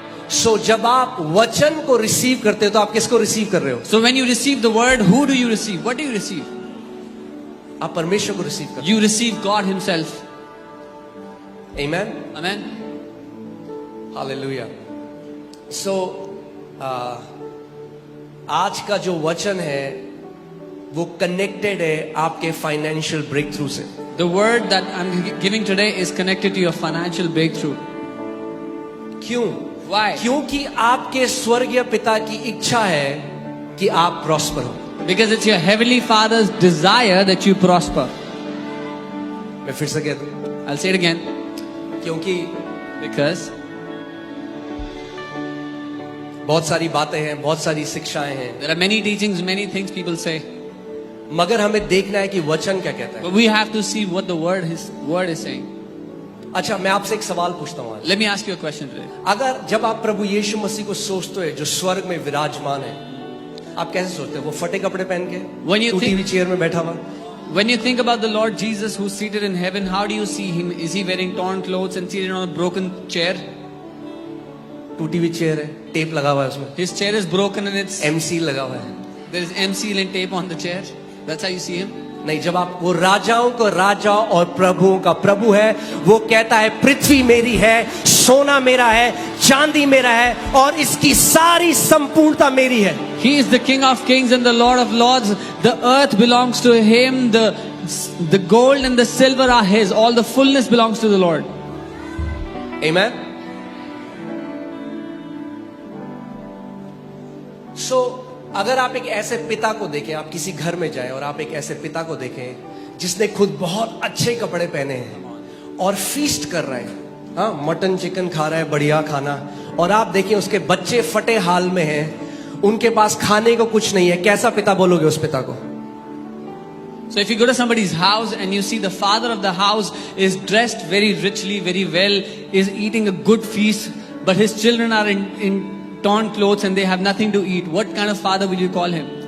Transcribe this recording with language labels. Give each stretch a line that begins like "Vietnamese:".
Hindi: So जब आप वचन को रिसीव करते हो तो आप किसको रिसीव कर रहे हो?
English: So when you receive the word, who do you receive? What do you receive?
Hindi: आप परमेश्वर को रिसीव करते
English: You receive God Himself.
Hindi: हो। Amen.
English: Amen. Hallelujah.
Hindi: So आज का जो वचन है वो कनेक्टेड है आपके फाइनेंशियल ब्रेक थ्रू से।
English: The word that I'm giving today is connected to your financial breakthrough.
Hindi: क्यों?
English: Why?
Hindi: क्योंकि आपके स्वर्गीय पिता की इच्छा है कि आप प्रॉस्पर हो।
English: Because it's your heavenly Father's desire that you prosper.
Hindi: मैं फिर से कहता हूं,
English: I'll say it again.
Hindi: क्योंकि
English: Because
Hindi: बहुत सारी बातें हैं, बहुत सारी शिक्षाएं हैं,
English: there are many teachings, many things people say,
Hindi: मगर हमें देखना है कि वचन क्या कहता है।
English: but we have to see what the word is saying.
Hindi: अच्छा, मैं आपसे एक सवाल पूछता हूँ आज।
English: Let me ask you a question today.
Hindi: अगर जब आप प्रभु यीशु मसीह को सोचते हो जो स्वर्ग में विराजमान है, आप कैसे सोचते हो? वो फटे कपड़े पहन के
English: When you
Hindi: टूटी
English: think-
Hindi: हुई चेयर में बैठा हुआ?
English: When you think about the Lord Jesus who's seated in heaven, how do you see Him? Is He wearing torn clothes and seated on a broken chair?
Hindi: टूटी हुई chair है, tape लगा हुआ है उसमें,
English: His chair is broken and
Hindi: MC लगा हुआ है।
English: there is MC and tape on the chair. That's how you see Him.
Hindi: नहीं, जब आप वो राजाओं को राजा और प्रभुओं का प्रभु है, वो कहता है पृथ्वी मेरी है, सोना मेरा है, चांदी मेरा है और इसकी सारी संपूर्णता मेरी है।
English: He is the King of Kings and the Lord of Lords. The earth belongs to Him. The gold and the silver are His. All the fullness belongs to the Lord. Amen.
Hindi: So, अगर आप एक ऐसे पिता को देखें, आप किसी घर में जाएं और आप एक ऐसे पिता को देखें जिसने खुद बहुत अच्छे कपड़े पहने हैं और फीस्ट कर रहा है, हाँ, मटन चिकन खा रहा है, बढ़िया खाना, और आप देखें उसके बच्चे फटे हाल में हैं, उनके पास खाने को कुछ नहीं है, कैसा पिता बोलोगे उस पिता को?
English: So if you go to somebody's house and you see the father of the house is dressed very richly, very well, is eating a good feast, but his children are in torn clothes and they have nothing to eat, what kind of father will you call him?